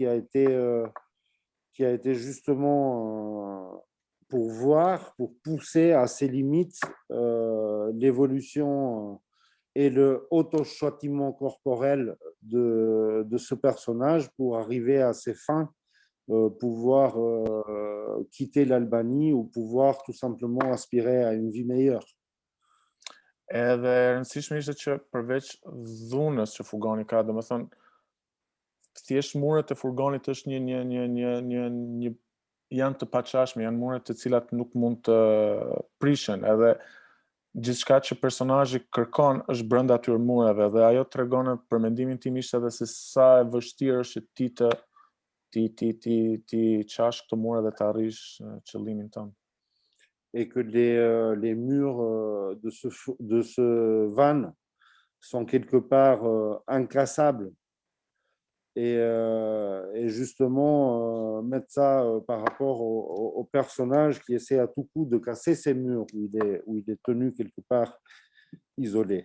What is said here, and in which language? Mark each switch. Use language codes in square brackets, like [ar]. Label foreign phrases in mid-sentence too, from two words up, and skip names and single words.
[fr] a été justement pour pousser à ses limites l'évolution et le auto-châtiment corporel de ce personnage pour arriver à ses fins, pouvoir quitter l'Albanie ou pouvoir tout simplement aspirer à une vie meilleure. [sq] Edhe rëndësishme ishte që përveç dhunës që furgoni ka, domethënë thjesht muret e furgonit është një janë të paqashme, janë muret të cilat nuk mund të prishen, edhe gjithçka që personazhi kërkon është brenda atyre mureve, dhe ajo tregon për mendimin tim ishte edhe se sa e vështirë është ti qash këto mure dhe të arrish qëllimin tënd. [fr] Et que les murs de ce van sont quelque part inclassables. Et justement, mettre ça par rapport au personnage qui essaie à tout coup de casser ces murs où il est tenu quelque part isolé.